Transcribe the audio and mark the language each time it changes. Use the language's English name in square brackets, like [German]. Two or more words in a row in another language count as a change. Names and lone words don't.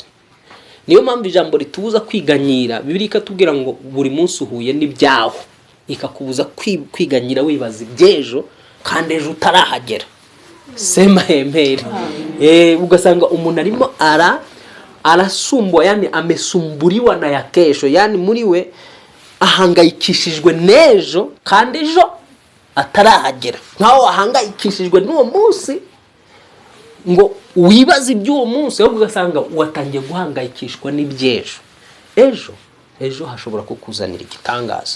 [Kinyarwanda] Niyo mpamvu ijambo ritubuza kwiganyira. Bibiliya ikatubwira ngo buri munsi uhuye n'ibyaho, ikakubuza kwiganyira wibaza iby'ejo kandi ejo utarahagera. [Swahili] Sema amen. [Kinyarwanda] Ugasanga umuntu arimo arasumbwa, [Swahili] yani amesumburiwa na ya kesho, yani [Kinyarwanda] muri we ahangayikishijwe n'ejo kandi ejo atarahagera. Nkaho ahangayikishijwe n'uwo munsi ngo wibaze iby'uwo munsi, ahubwo ugasanga watangiye guhangayikishwa n'iby'ejo. Ejo hashobora kukuzanira igitangaza.